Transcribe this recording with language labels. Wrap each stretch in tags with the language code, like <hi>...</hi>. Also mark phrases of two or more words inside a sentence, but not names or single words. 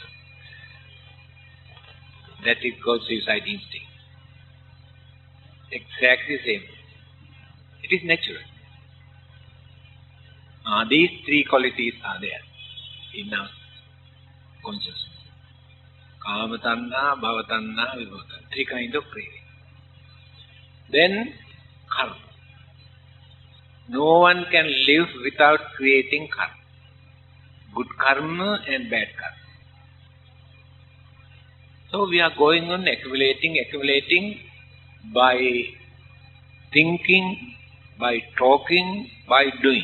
<en>That is called suicide instinct. Exactly same. It is natural. These three qualities are there in our consciousness.</en> <pi>Kama tanha, bhava tanha, vibhava tanha.</pi> <en>Three kinds of craving. Then karma. No one can live without creating karma. Good karma and bad karma. So we are going on accumulating by thinking, by talking, by doing.</en>